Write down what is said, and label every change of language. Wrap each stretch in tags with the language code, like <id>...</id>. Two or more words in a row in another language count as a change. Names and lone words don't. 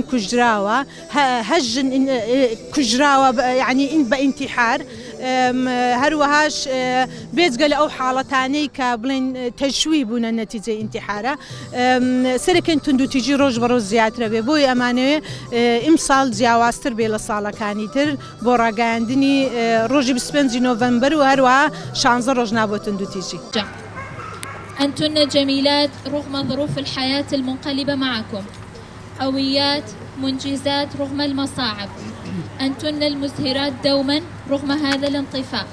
<ckb>کوژراوە 8 ژن کوژراوە یعنی ئین بە ئینتیحار هەروەهاش بێجگە لە ئەو حاڵەتانەی کە بڵێن تەشوی بوونە نەتیجەی ئینتیحارە سەرەکەین تونند و تیژی ڕۆژ بەڕۆژ زیاترە بێ بۆی ئەمانەوێ ئیمساڵ جیاوازتر بێ لە ساڵەکانی تر بۆ ڕاگەیاندنی ڕۆژی 25 نۆڤەمبەر و هەروەها 16 ڕۆژ نابۆ تونند و تیژی.</ckb> <ar>أنتن جميلات رغم ظروف الحياة المنقلبة معكم، قويات منجزات رغم المصاعب، أنتن المزهرات دوما رغم هذا الانطفاء.</ar>